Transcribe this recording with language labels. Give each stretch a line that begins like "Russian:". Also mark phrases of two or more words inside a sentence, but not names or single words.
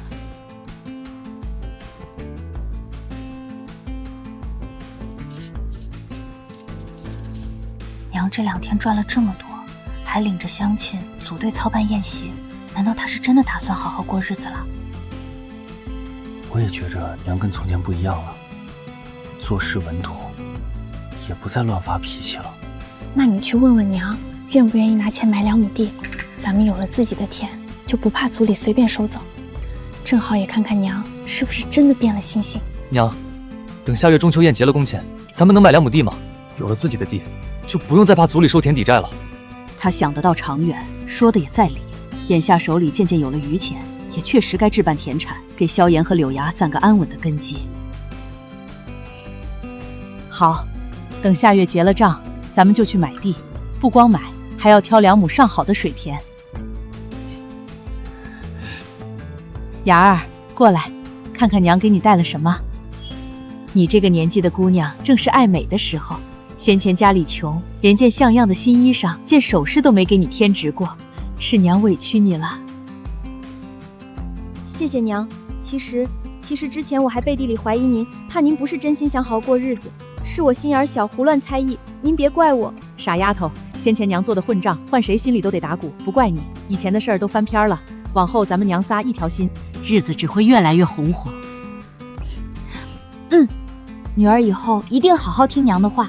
Chinese: 娘這2天賺了這麼多，還領着鄉親組隊操辦宴席，難道她是真的打算好好過日子了？我也覺着娘跟從前不一樣了，做事穩妥，也不再亂發脾氣了。那你去問問娘，願不願意拿錢買2畝地，咱們有了自己的田，就不怕族裡隨便收走。正好也看看娘是不是真的變了心性。娘，等下月中秋宴結了工錢，咱們能買2畝地嗎？有了自己的地，就不用再怕族裡收田抵債了。他想得到長遠，說的也在理。眼下手裡漸漸有了餘錢，也確實該置辦田產，給蕭炎和柳芽攢個安穩的根基。好，等下月結了賬，咱們就去買地，不光買，還要挑2畝上好的水田。芽兒，過來，看看娘給你帶了什麼。你這個年紀的姑娘，正是愛美的時候。先前家裡窮，連件像樣的新衣裳、件首飾都沒給你添置過，是娘委屈你了。謝謝娘。其實之前我還背地裡懷疑您，怕您不是真心想好過日子，是我心眼小，胡亂猜疑，您別怪我。傻丫頭，先前娘做的混賬，換誰心裡都得打鼓，不怪你。以前的事兒都翻篇了，往後咱們娘仨一條心，日子只会越來越紅火。女兒以後一定好好聽娘的話。